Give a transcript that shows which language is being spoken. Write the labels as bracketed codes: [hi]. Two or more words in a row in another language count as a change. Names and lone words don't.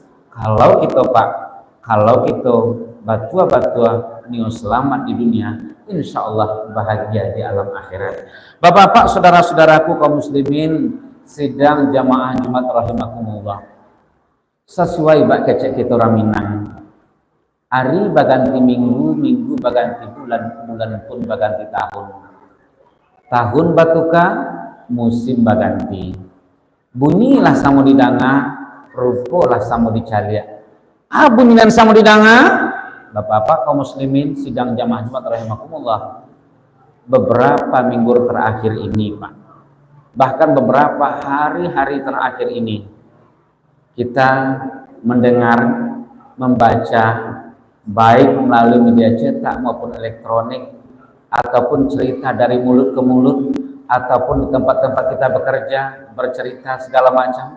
[min] Kalau kita batua-batua nio selamat di dunia, [ar] insya Allah [min] bahagia di alam akhirat. [id] Bapak-bapak, saudara-saudaraku kaum muslimin sidang jamaah Jumat rahimakumullah. [min] Sesuai bak kecek kita raminang, hari baganti minggu, minggu baganti bulan, bulan pun baganti tahun. Tahun batuka, musim baganti. Bunyilah samo didanga, rupolah samo dicalia. Bunyilan samo didanga. [id] Bapak-bapak kaum muslimin sidang jamaah Jumat rahimakumullah, beberapa minggu terakhir ini Pak, bahkan beberapa hari-hari terakhir ini kita mendengar, membaca baik melalui media cetak maupun elektronik, ataupun cerita dari mulut ke mulut, ataupun di tempat-tempat kita bekerja bercerita segala macam.